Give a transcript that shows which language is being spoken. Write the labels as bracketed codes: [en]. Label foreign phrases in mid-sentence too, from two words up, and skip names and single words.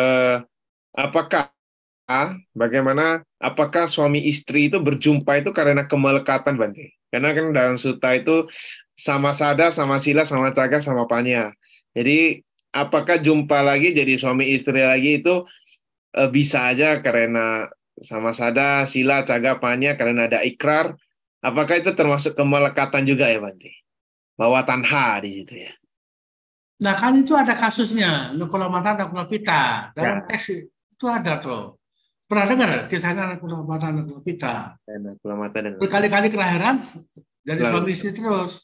[id] Apakah suami istri itu berjumpa itu karena kemelekatan, Bante? Karena kan dalam sutta itu [pi] sama sada, sama sila, sama caga, sama panya. [id] Jadi apakah jumpa lagi jadi suami istri lagi itu bisa aja karena [pi] sama sada, sila, caga, panya, [id] karena ada ikrar. Apakah itu termasuk kemelekatan juga ya, Bante? Bahwa tanha di situ ya. Nah, kan itu ada kasusnya, Nukula Mata, Nukula Pita. Dalam Ya. teks itu ada tuh. Pernah dengar kisahnya Nukula Mata, Nukula Pita? Berkali-kali kelahiran dari suami istri terus.